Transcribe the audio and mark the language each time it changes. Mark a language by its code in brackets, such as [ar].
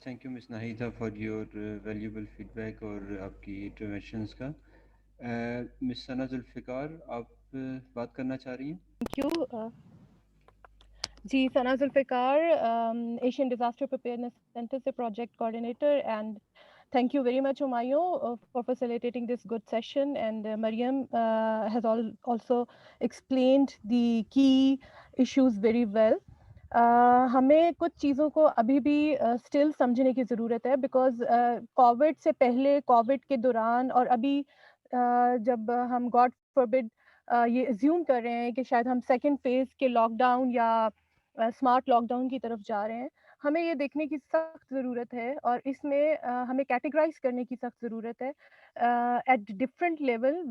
[en] thank you miss Nahida for your valuable feedback [ur] اور آپ کی انٹروینشنس کا. مس ثنا ذوالفقار آپ بات کرنا چاہ رہی ہیں؟ [en] Thank you جی. [ur] Sana Zulfiqar, Asian disaster پریپیئرنس centre سے project coordinator, and [en] thank you very much Humayun for facilitating this good session, and Mariam has also explained the key issues very well. [ur] ہمیں کچھ چیزوں کو ابھی بھی اسٹل سمجھنے کی ضرورت ہے, بیکاز کووڈ سے پہلے, کووڈ کے دوران, اور ابھی جب ہم گاڈ فوربڈ یہ ایزیوم کر رہے ہیں کہ شاید ہم سیکنڈ فیز کے لاک ڈاؤن یا اسمارٹ لاک ڈاؤن کی طرف جا رہے ہیں, ہمیں یہ دیکھنے کی سخت ضرورت ہے اور اس میں ہمیں کیٹیگرائز کرنے کی سخت ضرورت ہے [en] At different level.